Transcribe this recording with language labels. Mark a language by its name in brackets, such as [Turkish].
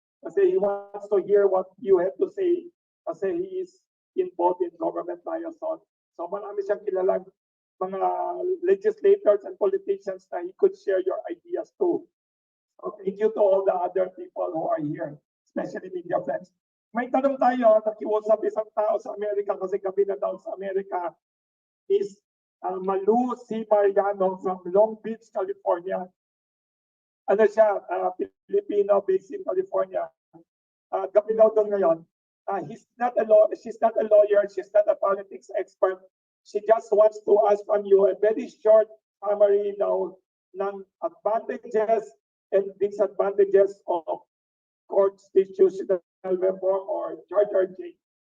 [English] Kasi he wants to hear what you have to say kasi he is involved in government liaison. So [Filipino] marami siyang kilalang mga [English] legislators and politicians na he could share your ideas too. So thank you to all the other people who are here, especially media friends. [Filipino] May tanong tayo, nakiusap isang tao sa Amerika kasi gabi na daw sa Amerika is Malu C. Mariano from Long Beach, California. Ano siya, Filipino based in California. Gabi daw doon ngayon. [English] She's not a lawyer, she's not a politics expert. She just wants to ask from you a very short summary now ng advantages and disadvantages of constitutional reform or charter change.